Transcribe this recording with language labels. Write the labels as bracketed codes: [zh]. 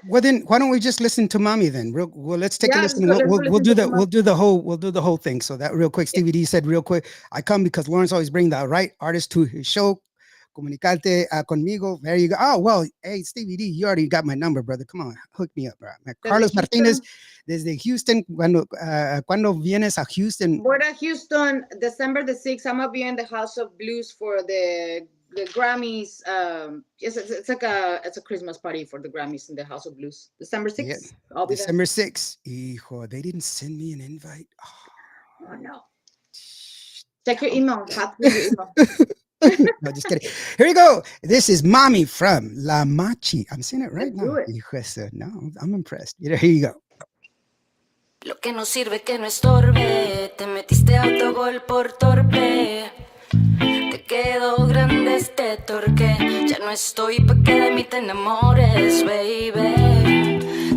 [en] Well, then why don't we just listen to Mommy then? Well, let's take a listen. We'll do the whole thing. So that real quick, Stevie D said real quick, I come because Lawrence always bring the right artist to his show. Comunicarte conmigo. There you go. Oh, well, hey, Stevie D, you already got my number, brother. Come on, hook me up, bro. [es] Carlos Martinez, desde Houston. Cuando vienes a Houston? [en] We're at Houston, December the 6th. I'm going to be in the House of Blues for the Grammys. It's like a Christmas party for the Grammys in the House of Blues. December 6th. Yeah. I'll be December 6th. Hijo, they didn't send me an invite. Oh no. Check your email. No, just kidding. Here you go. This is Mommy from La Machy. I'm saying it right now. No, I'm impressed. Here you go. [es] Lo que no sirve que no estorbe, te metiste autogol por torpe. Te quedó grande este torque. Ya no estoy pa' que de mí te enamores, baby.